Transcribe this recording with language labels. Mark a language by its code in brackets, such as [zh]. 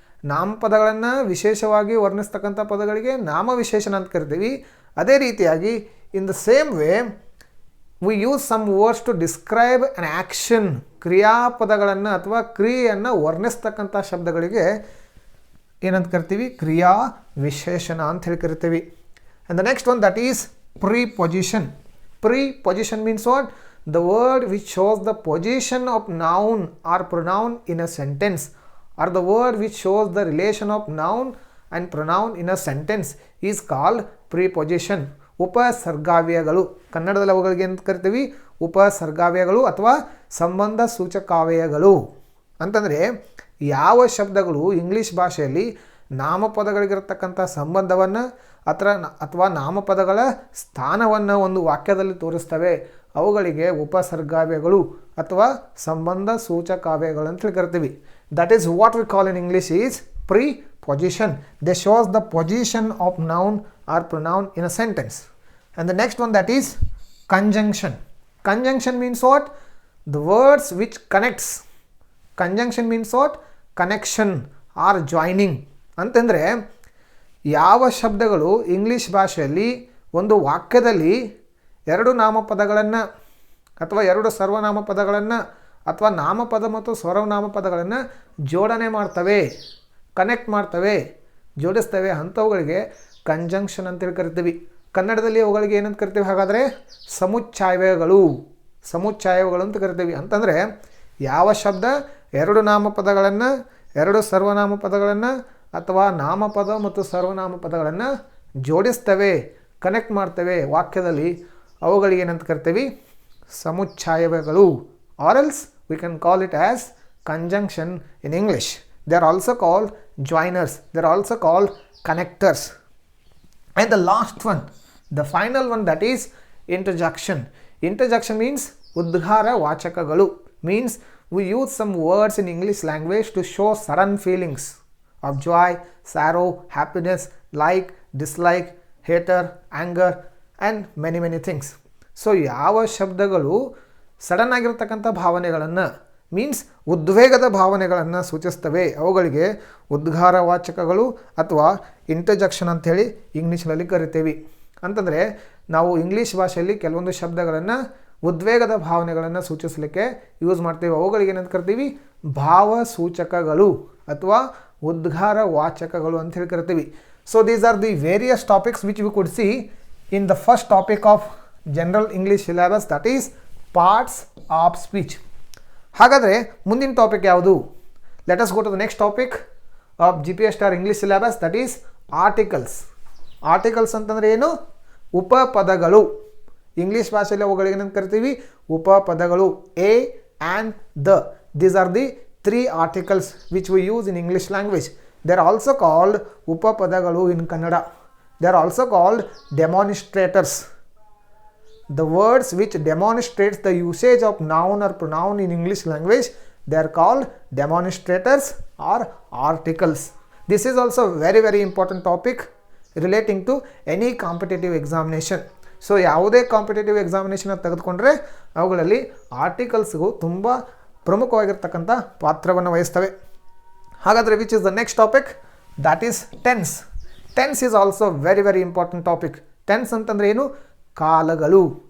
[kn] ನಾಮಪದಗಳನ್ನು ವಿಶೇಷವಾಗಿ ವರ್ಣಿಸ್ತಕ್ಕಂಥ ಪದಗಳಿಗೆ ನಾಮ ವಿಶೇಷಣ ಅಂತ ಕರಿತೀವಿ. ಅದೇ ರೀತಿಯಾಗಿ [en] In the same way we use some words to describe an action. [kn] ಕ್ರಿಯಾಪದಗಳನ್ನು ಅಥವಾ ಕ್ರಿಯೆಯನ್ನು ವರ್ಣಿಸ್ತಕ್ಕಂಥ ಶಬ್ದಗಳಿಗೆ ಏನಂತ ಕರಿತೀವಿ? ಕ್ರಿಯಾ ವಿಶೇಷಣ ಅಂತ ಹೇಳಿ ಕರಿತೀವಿ. [en] And the next one, that is preposition. Preposition means what? The word which shows the position of noun or pronoun in a sentence, or the word which shows the relation of noun and pronoun in a sentence is called preposition. [kn] ಉಪಸರ್ಗಾವ್ಯಯಗಳು. ಕನ್ನಡದಲ್ಲಿ ಅವುಗಳಿಗೆ ಅಂತ ಕರಿತೀವಿ? ಉಪಸರ್ಗಾವ್ಯಯಗಳು ಅಥವಾ ಸಂಬಂಧ ಸೂಚಕಾವ್ಯಯಗಳು. ಅಂತಂದರೆ ಯಾವ ಶಬ್ದಗಳು English ಭಾಷೆಯಲ್ಲಿ ನಾಮಪದಗಳಿಗಿರತಕ್ಕಂಥ ಸಂಬಂಧವನ್ನು ಅಥವಾ ನಾಮಪದಗಳ ಸ್ಥಾನವನ್ನು ಒಂದು ವಾಕ್ಯದಲ್ಲಿ ತೋರಿಸ್ತವೆ, ಅವುಗಳಿಗೆ ಉಪಸರ್ಗಾವ್ಯಗಳು ಅಥವಾ ಸಂಬಂಧ ಸೂಚಕಾವ್ಯಗಳು ಅಂತ ಕರಿತೀವಿ. [en] That is what we call in English is preposition. They shows the position of noun or pronoun in a sentence. And the next one, that is conjunction. Conjunction means what? The words which connects. Conjunction means what? Connection or joining. [kn] ಅಂತಂದರೆ ಯಾವ ಶಬ್ದಗಳು English ಭಾಷೆಯಲ್ಲಿ ಒಂದು ವಾಕ್ಯದಲ್ಲಿ ಎರಡು ನಾಮಪದಗಳನ್ನು ಅಥವಾ ಎರಡು ಸರ್ವನಾಮ ಪದಗಳನ್ನು ಅಥವಾ ನಾಮಪದ ಮತ್ತು ಸರ್ವನಾಮ ಪದಗಳನ್ನು ಜೋಡಣೆ ಮಾಡ್ತವೆ, ಕನೆಕ್ಟ್ ಮಾಡ್ತವೆ, ಜೋಡಿಸ್ತವೆ, ಅಂಥವುಗಳಿಗೆ ಕಂಜಂಕ್ಷನ್ ಅಂತೇಳಿ ಕರಿತೀವಿ. ಕನ್ನಡದಲ್ಲಿ ಅವುಗಳಿಗೆ ಏನಂತ ಕರಿತೀವಿ ಹಾಗಾದರೆ? ಸಮುಚ್ಛಾಯಗಳು ಅಂತ ಕರಿತೀವಿ. ಅಂತಂದರೆ ಯಾವ ಶಬ್ದ ಎರಡು ನಾಮಪದಗಳನ್ನು, ಎರಡು ಸರ್ವನಾಮ ಪದಗಳನ್ನು ಅಥವಾ ನಾಮಪದ ಮತ್ತು ಸರ್ವನಾಮ ಪದಗಳನ್ನು ಜೋಡಿಸ್ತವೆ, ಕನೆಕ್ಟ್ ಮಾಡ್ತವೆ ವಾಕ್ಯದಲ್ಲಿ, ಅವುಗಳಿಗೆ ಏನಂತ ಕರಿತೀವಿ? [en] ಸಮುಚ್ಛಾಯಗಳು. Or else we can call it as conjunction in English. They are also called joiners, they are also called connectors. And the last one, the final one, that is interjection. Interjection means udghara vachakagalu. Means we use some words in English language to show sudden feelings of joy, sorrow, happiness, like, dislike, hater, anger and many things. [kn] So ಯಾವ ಶಬ್ದಗಳು sudden ಆಗಿರತಕ್ಕಂಥ ಭಾವನೆಗಳನ್ನು means ಉದ್ವೇಗದ ಭಾವನೆಗಳನ್ನು ಸೂಚಿಸ್ತವೆ, ಅವುಗಳಿಗೆ ಉದ್ಗಾರ ವಾಚಕಗಳು ಅಥವಾ interjection ಅಂಥೇಳಿ ಇಂಗ್ಲೀಷ್ನಲ್ಲಿ ಕರಿತೀವಿ. ಅಂತಂದರೆ ನಾವು ಇಂಗ್ಲೀಷ್ ಭಾಷೆಯಲ್ಲಿ ಕೆಲವೊಂದು ಶಬ್ದಗಳನ್ನು ಉದ್ವೇಗದ ಭಾವನೆಗಳನ್ನು ಸೂಚಿಸಲಿಕ್ಕೆ ಯೂಸ್ ಮಾಡ್ತೀವಿ, ಅವುಗಳಿಗೆ ಏನಂತ ಕರಿತೀವಿ? ಭಾವಸೂಚಕಗಳು ಅಥವಾ ಉದ್ಗಾರ ವಾಚಕಗಳು ಅಂಥೇಳಿ ಕರಿತೀವಿ. [en] So these are the various topics which we could see in the first topic of general English syllabus, that is parts of speech. [kn] ಹಾಗಾದರೆ ಮುಂದಿನ ಟಾಪಿಕ್ ಯಾವುದು? [en] Let us go to the next topic of GPS star English syllabus, that is articles. [kn] Articles ಅಂತಂದರೆ ಏನು? ಉಪಪದಗಳು. English ಭಾಷೆಯಲ್ಲಿ ಅವುಗಳಿಗೆ ಏನಂತ ಕರಿತೀವಿ? ಉಪಪದಗಳು. [en] A and the, these are the 3 articles which we use in English language. They are also called ಉಪಪದಗಳು in Kannada. They are also called demonstrators. The words which demonstrates the usage of noun or pronoun in English language, they are called demonstrators or articles. This is also very important topic relating to any competitive examination. [kn] So ಯಾವುದೇ competitive examination ತೆಗೆದುಕೊಂಡ್ರೆ ಅವುಗಳಲ್ಲಿ ಆರ್ಟಿಕಲ್ಸ್ಗೂ ತುಂಬ ಪ್ರಮುಖವಾಗಿರ್ತಕ್ಕಂಥ ಪಾತ್ರವನ್ನು ವಹಿಸ್ತವೆ. ಹಾಗಾದರೆ [en] Which is the next topic? That is tense. Tense is also very important topic. [kn] Tense ಅಂತಂದರೆ ಏನು? ಕಾಲಗಳು.